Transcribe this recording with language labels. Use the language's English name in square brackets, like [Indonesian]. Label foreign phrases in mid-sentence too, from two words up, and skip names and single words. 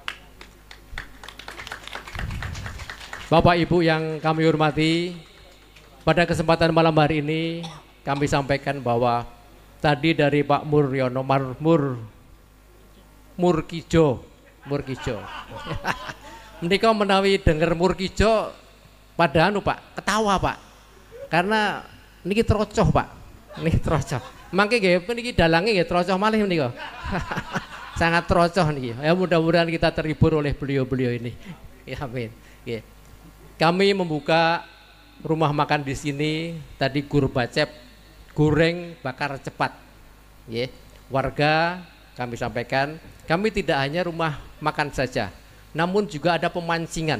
[Indonesian] Bapak Ibu yang kami hormati, pada kesempatan malam hari ini kami sampaikan bahwa tadi dari Pak Muryono Murkijo [Javanese] menika menawi denger [Indonesian] Murkijo pada Pak ketawa Pak, karena [Javanese] niki trocoh [Indonesian] Pak, [Javanese] niki trocoh. Mangke nggih niki dalange nggih trocoh malih menika. Sangat trocoh niki. [Indonesian] Ya mudah-mudahan kita terhibur oleh beliau-beliau ini. Ya amin. Nggih. Kami membuka rumah makan di sini tadi Gurbacep, goreng bakar cepat. Ya, warga kami sampaikan, kami tidak hanya rumah makan saja, namun juga ada pemancingan.